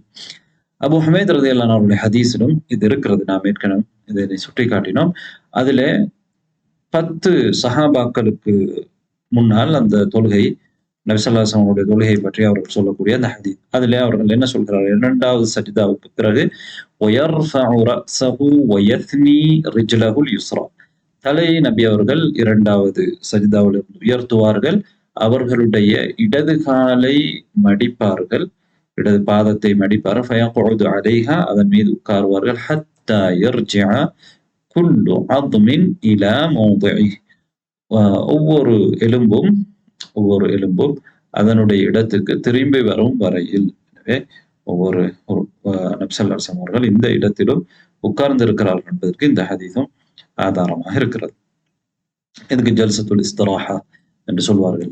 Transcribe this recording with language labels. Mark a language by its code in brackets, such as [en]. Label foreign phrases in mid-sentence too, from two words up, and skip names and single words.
[ta] அபூ ஹுமைத் [ar] رضي الله عنه [ta] அவருடைய ஹதீஸிலும் இது இருக்கிறது. நாம் ஏற்கனவே இதை சுட்டி காட்டினோம். அதிலே 10 சஹாபாக்களுக்கு முன்னால் அந்த தொழுகை நபி [ar] صلى الله عليه وسلم [ta] தொழுகை பற்றி அவர்கள் சொல்லக்கூடிய அந்த ஹதீஸ். அதிலே அவர்கள் என்ன சொல்கிறார்கள்? இரண்டாவது சஜிதாவுக்கு பிறகு [ar] وَيَرْفَعُ رَأْسَهُ وَيَثْنِي رِجْلَهُ الْيُسْرَى. [ta] தலையை நபி அவர்கள் இரண்டாவது சஜிதாவிலிருந்து உயர்த்துவார்கள். அவர்களுடைய இடது காலை மடிப்பார்கள், இடது பாதத்தை மடிப்பார்கள். [ar] فَيَقْعُدُ عَلَيْهَا, [ta] அதன் மீது உட்காருவார்கள். [ar] حَتَّى يَرْجِعَ كُلُّ عَظْمٍ إِلَى مَوْضِعِهِ. [ta] ஒவ்வொரு எலும்பும் அதனுடைய இடத்துக்கு திரும்பி வரும் வரையில். எனவே ஒவ்வொரு நபி [ar] صلى الله عليه وسلم [ta] அவர்கள் இந்த இடத்திலும் உட்கார்ந்து இருக்கிறார்கள் என்பதற்கு இந்த ஹதீஸும் ஆதாரமாக இருக்கிறது. இதுக்கு [ar] جلسة الاستراحة [ta] என்று சொல்வார்கள்.